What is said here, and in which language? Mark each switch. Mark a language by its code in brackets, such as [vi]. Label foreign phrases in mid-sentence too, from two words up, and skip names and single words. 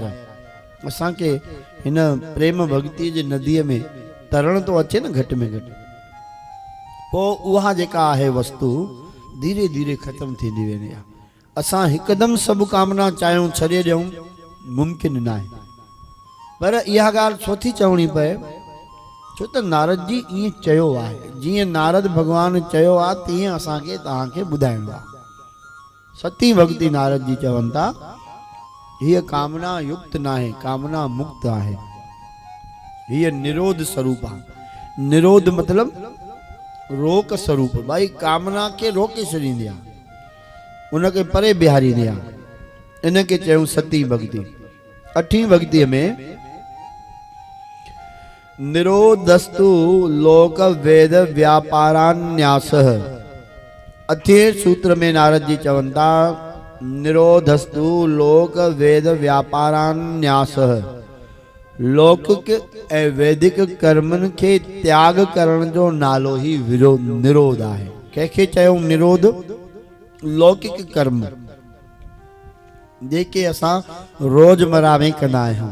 [sd] असांखे हिन प्रेम भक्ति जे नदीअ में तरण तो अचे न घटि में घटि, पोइ उहा जेका आहे वस्तु धीरे धीरे ख़तमु थींदी वेंदी आहे। असां हिकदम सब कामना चाहियूं छॾे ॾियूं मुमकिन न आहे। पर इहा ॻाल्हि छो थी चवणी पए, छो त नारद जी ईअं चयो आहे, जीअं नारद भॻवान चयो आहे तीअं असांखे तव्हांखे ॿुधाइणो आहे। सती भक्ति नारद जी चवनि था हीअ कामना युक्त न आहे, कामना मुक्त आहे, हीअ निरोध स्वरूप आहे। निरोध मतलब रोक स्वरूप, भाई कामना खे रोके छॾींदी आहे, उनखे परे बिहारींदी आहे। इनखे चयूं सती भक्ति। अठी भक्तिअ में [sa] निरोधस्तु लोक वेद व्यापारान्यास। [sd] अठे सूत्र में नारद जी चवनि था [sa] निरोधस्तु लोक वेद व्यापारान्यास। [sd] लौकिक ऐं वैदिक कर्मनि खे त्याग करण जो नालो ही निरोध आहे। कंहिंखे चयूं निरोध? लौकिक कर्म जेके असां रोजमर्रा में कंदा आहियूं।